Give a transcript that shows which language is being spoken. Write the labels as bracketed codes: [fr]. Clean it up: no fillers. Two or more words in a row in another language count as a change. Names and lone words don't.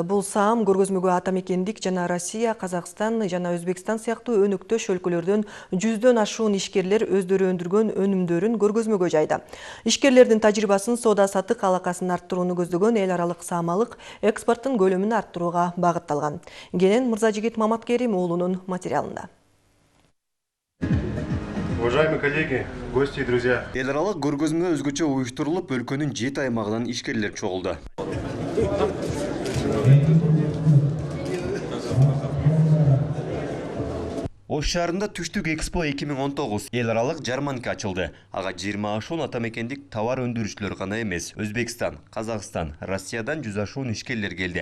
[ky] Бул саам көргөзмөгө атамекендик жана Россия, Казакстан жана Өзбекстан сыяктуу өнүктөш өлкөлөрдөн 100дөн ашуун ишкерлер өздөрү өндүргөн өнүмдөрүн көргөзмөгө жайды. Ишкерлердин тажрыйбасын, соода-саттык алакасын арттырууну көздөгөн эл аралык саамалык экспорттун көлөмүн арттырууга багытталган. Кенен Мырзажигит Маматкерим уулунун материалында. [ru] Уважаемые коллеги, гости и друзья. [ky] Эл аралык көргөзмө өзгөчө уюштурулуп, өлкөнүн 7 аймагынан ишкерлер чогулду. Ош шаарында Түштүк Экспо 2019 эл аралык жарманка ачылды. Ага 20 ашуун атамекендик товар өндүрүүчүлөр гана эмес, Өзбекстан, Казакстан, Россиядан 100 ашуун ишкерлер келди.